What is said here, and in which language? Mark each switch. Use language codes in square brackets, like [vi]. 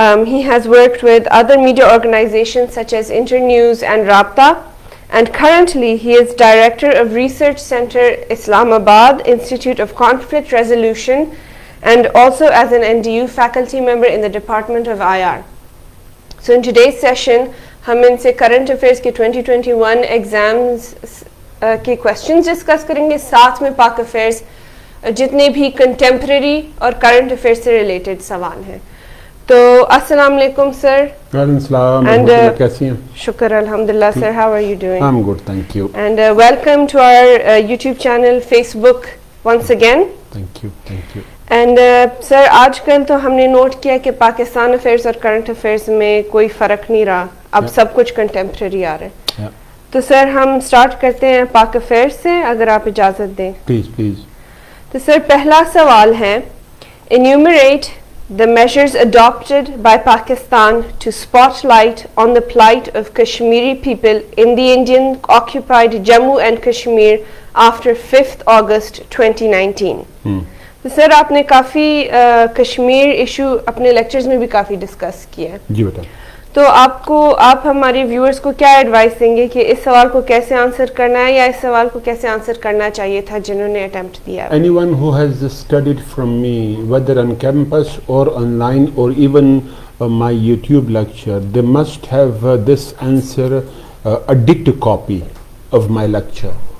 [en] He has worked with other media organizations such as Internews and Rabta, and currently he is Director of Research Center Islamabad Institute of Conflict Resolution, and also as an NDU faculty member in the Department of IR. So in today's session [ur] ہم ان سے current affairs کے 2021 exams کے questions discuss کریں گے، ساتھ میں پاک affairs جتنے بھی کنٹمپریری اور کرنٹ افیئرس سے ریلیٹڈ سوال ہیں. تو السلام علیکم سر. وعلیکم السلام. کیسی ہیں؟ شکر الحمدللہ. Sir [en] How are you doing? I'm good, thank you. And welcome to our YouTube channel, Facebook once again. Thank you. [ur] And سر آج کل تو ہم نے نوٹ کیا کہ پاکستان افیئرس اور کرنٹ افیئرس میں کوئی فرق نہیں رہا، اب سب کچھ کنٹمپریری آ رہا ہے. تو سر ہم سٹارٹ کرتے ہیں پاک افیئرس سے، اگر آپ اجازت دیں. پلیز. تو سر پہلا سوال ہے، [en] Enumerate the measures adopted by Pakistan to spotlight on the plight of Kashmiri people in the Indian occupied Jammu and Kashmir after 5th August 2019. [ur] تو سر آپ نے کافی کشمیر ایشو اپنے لیکچرز میں بھی کافی ڈسکس کیا ہے. جی بیٹا. تو آپ ہمارے ویورز کو کیا ایڈوائس دیں گے کہ اس سوال کو کیسے آنسر کرنا ہے، یا اس سوال کو کیسے آنسر کرنا چاہیے تھا جنہوں نے اٹیمپٹ دیا؟ [en] Anyone who has studied from me, whether on campus or online or even my YouTube lecture, they must have this answer, a dictate copy of my lecture.